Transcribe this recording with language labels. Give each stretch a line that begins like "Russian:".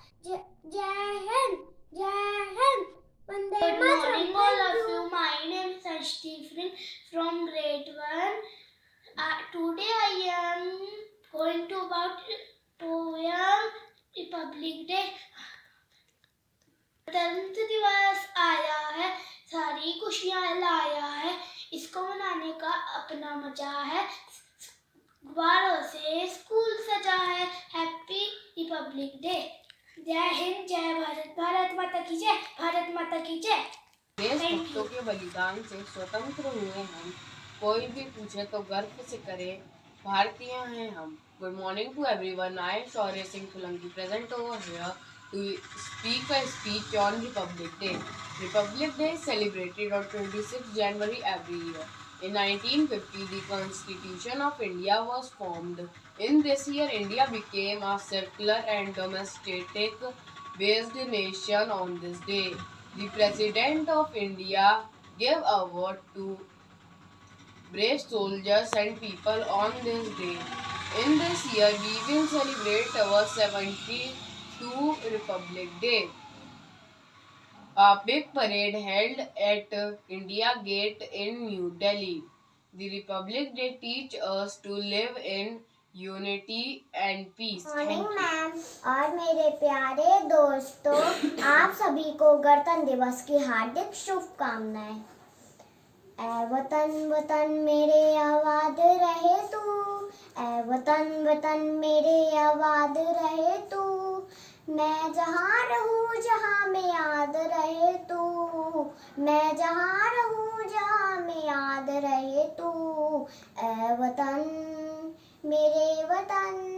Hindi: Jai Hind, Jai Hind. Vande
English: Good
Hindi: Mataram.
English: morning, all of you. My name is Stephen from grade 1. Today I am going to about poem Republic Day.
Hindi: गणतंत्र दिवस आया है, सारी खुशियाँ लाया है, इसको मनाने का अपना मजा है, गुब्बारों से स्कूल सजा है, हैप्पी रिपब्लिक डे। जय हिंद, जय भारत, भारत माता की जय, भारत माता की जय। देशभक्तों के बलिदान से स्वतंत्र हुए हम, कोई भी पूछे तो गर्व से करे भारतीय हैं हम।
English: Good morning to everyone, I am Shaurya Singh Solanki present over here to speak a speech on Republic Day. Republic Day is celebrated on 26 January every year. In 1950, the Constitution of India was formed. In this year, India became a secular and domestic-based nation on this day. The President of India gave award to brave soldiers and people on this day. In this year, we will celebrate our 72 Republic Day. A big parade held at India Gate in New Delhi. The Republic Day teach us to live in unity and peace. Morning ma'am
Hindi: और मेरे प्यारे दोस्तों, आप सभी को गणतंत्र दिवस की हार्दिक शुभकामनाएं। ऐ वतन वतन मेरे आबाद रहे तू, ऐ वतन वतन मेरे आबाद रहे तू, मैं जहाँ रहूँ जहाँ में याद रहे तू, मैं जहाँ रहूँ जहाँ में याद रहे तू, ऐ वतन मेरे वतन,